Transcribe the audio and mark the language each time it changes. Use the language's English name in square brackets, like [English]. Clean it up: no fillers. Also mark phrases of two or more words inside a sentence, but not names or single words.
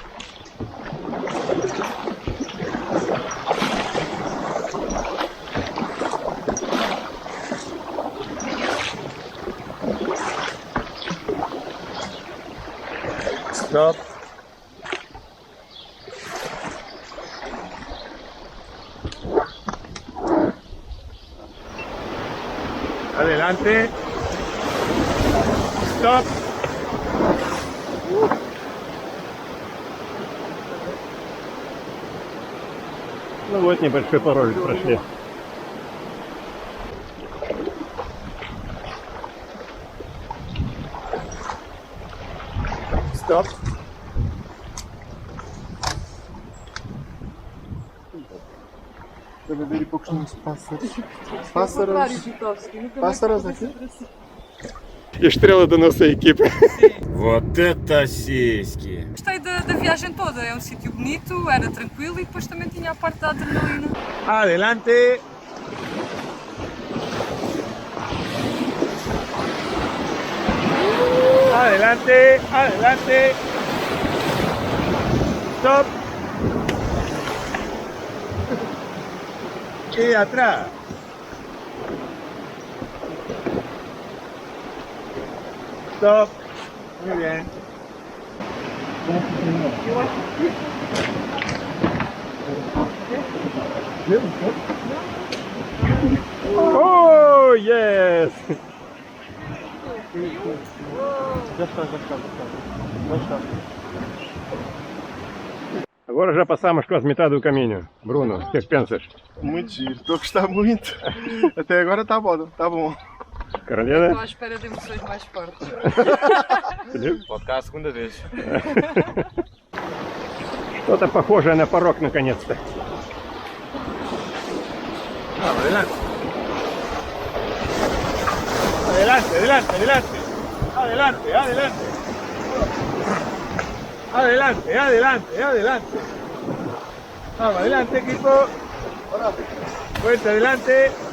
[Spanish] Stop. Adelante. Stop. [Russian] Ну вот небольшой порожек прошли. [Spanish] Stop. [Portuguese] Deve haver poucos pássaros. Pássaros. Pássaros aqui? [Russian] И штрелы до носа экипы. Вот это сиськи. [Portuguese] Gostei da viagem toda, é um sítio bonito, era tranquilo e depois também tinha a parte da adrenalina. [Spanish] Adelante. Adelante, adelante. Stop. Y atrás. Stop. Muy bien. [English] Oh, yes! [Portuguese] Já está. Agora já passamos quase metade do caminho. Bruno, o que é que pensas? Muito giro, estou a gostar muito. Até agora está bom, está bom. Carolina? Estou à espera de emoções mais fortes. Pode cá a segunda vez. [Russian] Что-то похожее на порог наконец-то. [Spanish] Vamos, adelante. Adelante, adelante, adelante. Adelante, adelante. Adelante, adelante, adelante. Vamos, adelante, equipo. Fuerte adelante.